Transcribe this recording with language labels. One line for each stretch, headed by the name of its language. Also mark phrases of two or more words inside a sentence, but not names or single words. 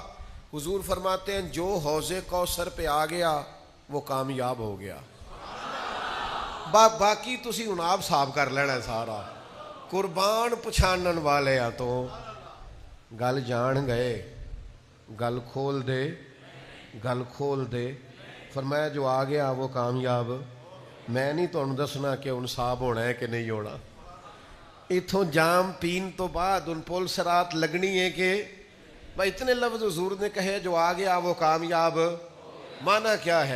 Urdu: حضور فرماتے ہیں جو حوض کوثر پہ آ گیا وہ کامیاب ہو گیا،
Punjabi: باقی تسی ہن آپ صاحب کر لینا سارا۔ قربان پچھانن والے آ تو گل جان گئے، گل کھول دے، گل کھول دے.
Urdu: فرمایا جو آ گیا وہ کامیاب.
Punjabi: میں نہیں تہانوں دسنا کہ ہن صاحب ہونا ہے کہ نہیں ہونا. ایتھوں جام پین توں بعد اوں پل صراط لگنی ہے کہ بھائی اتنے لفظ حضور نے کہے جو آ گیا وہ کامیاب.
Urdu: مانا کیا ہے?